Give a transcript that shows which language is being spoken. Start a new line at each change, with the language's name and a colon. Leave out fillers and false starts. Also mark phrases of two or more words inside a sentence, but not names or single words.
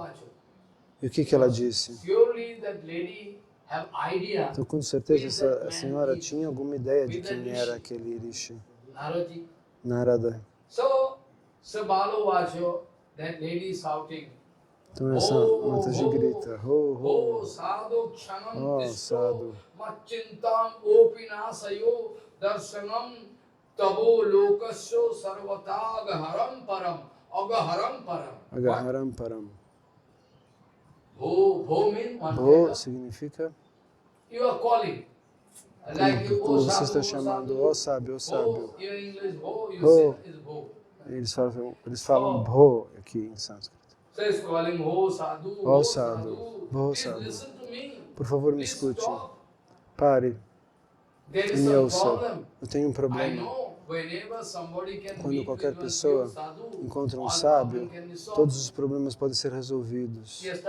Portuguese: E o que ela disse? Então, com certeza, essa senhora tinha alguma ideia de quem era aquele Rishi, Narada. Então, essa Mataji grita, ho, ho, oh, sadhu.
Sanskrit: अगहरम् परम्.
Portuguese: Bho significa como você está chamando, ó sábio, ó sábio. Bho, eles falam bho aqui em sânscrito. Ó sadhu,
Sanskrit: भो साधु.
Portuguese: Por favor, me escute. Pare e me ouça. Eu tenho um problema. Quando qualquer pessoa encontra um sábio, todos os problemas podem ser resolvidos.